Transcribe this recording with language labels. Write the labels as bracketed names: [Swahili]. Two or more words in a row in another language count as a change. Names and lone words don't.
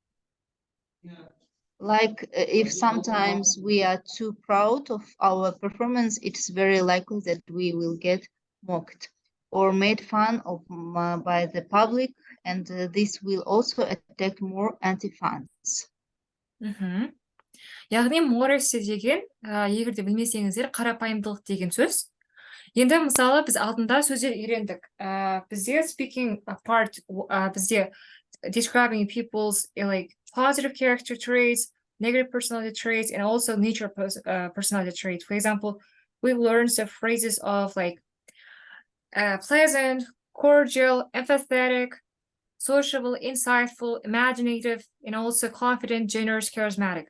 [English] Like if sometimes we are too proud of our performance, it's very likely that we will get mocked or made fun of by the public, and this will also attract more anti-fans. [Kazakh] Мхм. Яғни modesty деген, егер де білмесеңіздер, қарапайымдылық деген сөз. Енді мысалы біз алдында сөздер үйрендік. [English] Бізде speaking part, бізде describing people's like positive character traits, negative personality traits, and also nature personality traits. For example, we learned the phrases of like pleasant, cordial, empathetic, sociable, insightful, imaginative, and also confident, generous, charismatic.